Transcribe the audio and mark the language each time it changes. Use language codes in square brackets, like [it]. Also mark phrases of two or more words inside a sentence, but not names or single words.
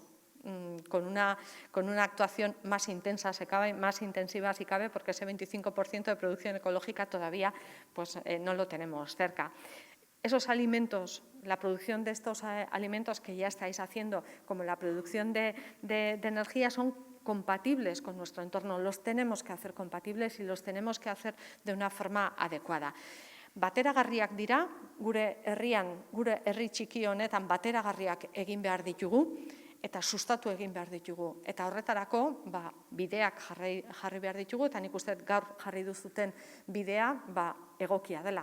[es] Con una actuación más intensa, más intensiva si cabe, porque ese 25% de producción ecológica todavía no lo tenemos cerca. Esos alimentos, la producción de estos alimentos que ya estáis haciendo, como la producción de energía, son compatibles con nuestro entorno. Los tenemos que hacer compatibles y los tenemos que hacer de una forma adecuada. [eu] Bateragarriak dira, gure herrian, gure herri txiki honetan bateragarriak egin behar ditugu, eta sustatu egin behar ditugu. Eta horretarako bideak jarri behar ditugu, eta nik uste gaur jarri duzuten bidea egokia dela.